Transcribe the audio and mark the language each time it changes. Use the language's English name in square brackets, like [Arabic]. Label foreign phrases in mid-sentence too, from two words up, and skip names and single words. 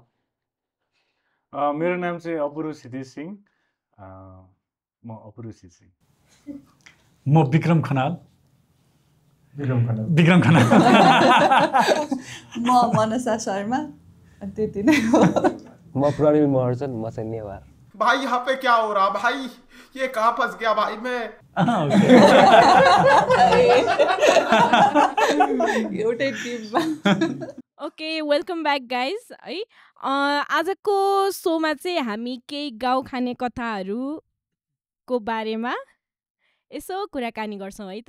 [Nepali] मेरो नाम चाहिँ अपुरो क्षितिज सिंह। म अपुरो क्षितिज सिंह। म विक्रम खनाल। म मनसा शर्मा अनि त्यति नै हो। म प्रणिल महर्जन म चाहिँ नेवार। [Hindi] भाई यहाँ पे क्या हो रहा भाई, ये कहाँ फंस गया भाई मैं। [Nepali] एउटै टिममा। [English] Okay welcome back guys है। [Nepali] आजको सोमा चाहिँ हामी केही गाउँ खाने कथाहरूको बारेमा यसो कुराकानी गर्छौँ है त।